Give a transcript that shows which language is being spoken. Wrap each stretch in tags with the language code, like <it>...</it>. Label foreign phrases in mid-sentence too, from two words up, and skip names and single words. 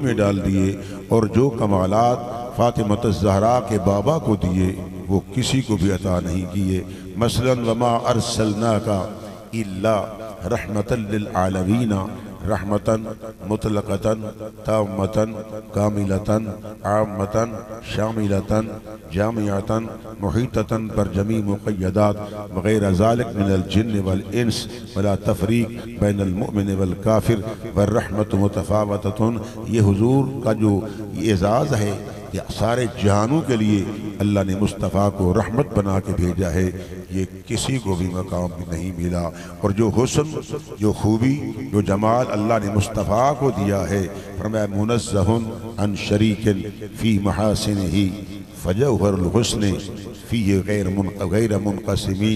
<ur>میں ڈال دیے اور جو کمالات فاطمہ الزہرا کے بابا کو دیے وہ کسی کو بھی عطا نہیں کیے مثلا</ur> <ar>وما ارسلناک الا رحمتا للعالمین رحمتن مطلقتن تامتن کاملتن عامتن شاملتن جامعتن محیطتن پر جمیع مقیدات وغیر ذالک من الجن والانس ولا تفریق بین المؤمن والکافر والرحمت متفاوتتن.</ar> <ur>یہ حضور کا جو اعزاز ہے کہ سارے جہانوں کے لیے اللہ نے مصطفیٰ کو رحمت بنا کے بھیجا ہے، یہ کسی کو بھی مقام بھی نہیں ملا. اور جو حسن، جو خوبی، جو جمال اللہ نے مصطفیٰ کو دیا ہے، فرمایا</ur> <ar>منزہ عن شریک فی محاسنہ فجوہر الحسن فی غیر منقسمی.</ar>